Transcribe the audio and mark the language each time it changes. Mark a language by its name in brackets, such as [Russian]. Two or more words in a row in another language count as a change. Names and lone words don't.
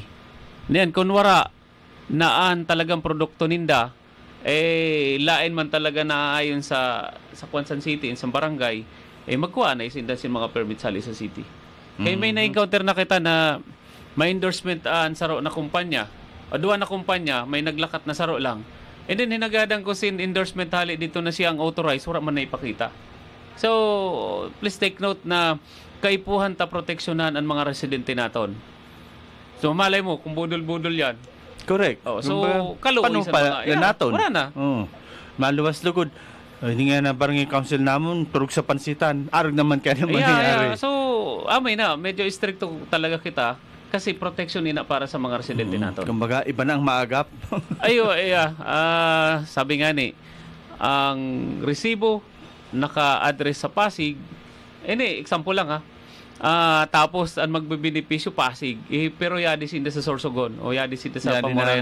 [Bikol] Niyan, kung wara, naan talagang produkto ninda, lain man talaga na ayon sa Quezon City, sa barangay, magkuha na isinda sin mga permits hali sa city. Kaya may na-encounter na kita na may endorsement ang saro na kumpanya, o duwa na kumpanya, may naglakat na saro lang. And then, hinagadang ko sin endorsement hali dito na siyang authorized, wala man na ipakita. So, [English] please take note [Bikol] na kaipuhan ta proteksyonan ang mga residente naton. [Filipino] So, malay mo, kung budol-budol yan. [Bikol] Correct. So, kaluoy sa mga. naton. Wala na. Maluwas lugod. Hindi nga na barangay council namon, turog sa pansitan. Arog naman kaya naman nangyari. So, amay na, medyo stricto talaga kita. [Filipino] Kasi protection ina para sa mga residente natin. Kumbaga, iba na ang maagap. Sabi nga ni, ang resibo naka-address sa Pasig, example lang tapos ang magbebenepisyo Pasig, pero yadis hindi sa Sorsogon o yadis hindi sa Pamurayan.